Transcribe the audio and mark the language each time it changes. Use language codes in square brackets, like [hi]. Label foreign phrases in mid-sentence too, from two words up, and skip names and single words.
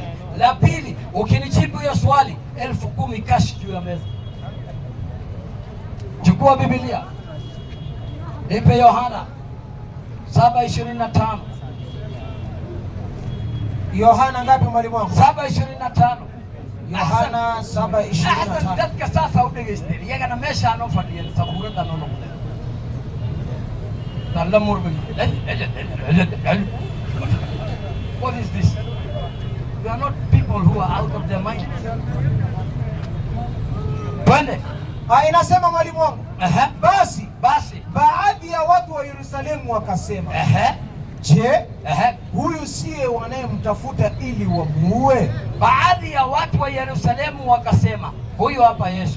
[sw] La pili, ukinijibu hiyo swali 10,000 cash juu ya meza. Chukua Biblia, nipe Yohana 7:25. Yohana ngapi mwalimu wangu? 7:25. Yohana 7:25. [so] Dadka sasa udegeyste iyagana meesha aan u fadhiyan sabuurada noo noqday. [en] What is this? We are not people who are out of their mind. [sw] Twende. Inasema mwalimu wangu. Basi baadhi ya watu wa Yerusalemu wakasema, je, huyu siye wanayemtafuta ili wamuue? Baadhi ya watu wa Yerusalemu wakasema, huyu hapa Yesu.